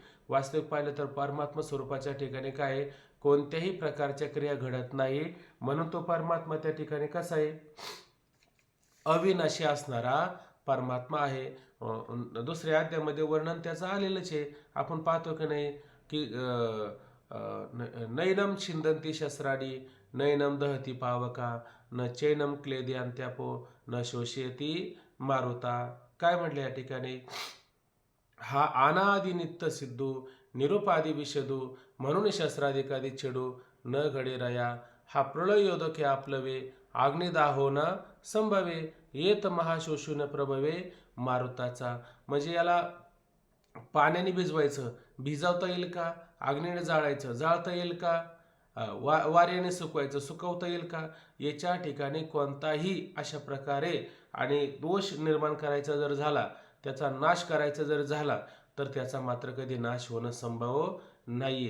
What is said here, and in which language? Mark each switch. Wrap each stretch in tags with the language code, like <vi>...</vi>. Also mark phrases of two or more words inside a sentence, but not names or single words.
<mr>वास्तविक पाहिलं तर परमात्मा स्वरूपाच्या ठिकाणी काय कोणत्याही प्रकारच्या क्रिया घडत नाही. म्हणून तो परमात्मा त्या ठिकाणी कसा आहे, अविनाशी असणारा परमात्मा आहे. दुसऱ्या अध्यायामध्ये वर्णन त्याचं आलेलंच आहे. आपण पाहतो की नाही की</mr> <sa>नैनम छिंदंती शस्त्राडी नैनम दहती पावका न चैनम क्लेद्यांत्यापो न शोषयती मारुता.</sa> <mr>काय म्हटलं या ठिकाणी, हा अनादि नित्य सिद्धू निरुपादी विषदू म्हणून शस्त्राधिकादी छेडू न घडे रया, हा प्रलयोदके आपलवे अग्निदाहो न संभवे येत महाशोषून प्रभवे मारुताचा. म्हणजे याला पाण्याने भिजवायचं, भिजवता येईल का, अग्नीने जाळायचं, जाळता येईल का, वाऱ्याने सुकवायचं, सुकवता येईल का, याच्या ठिकाणी कोणताही अशा प्रकारे आणि दोष निर्माण करायचा जर झाला, त्याचा नाश करायचा जर झाला, तर त्याचा मात्र कधी नाश होणं संभव नाहीये.</mr>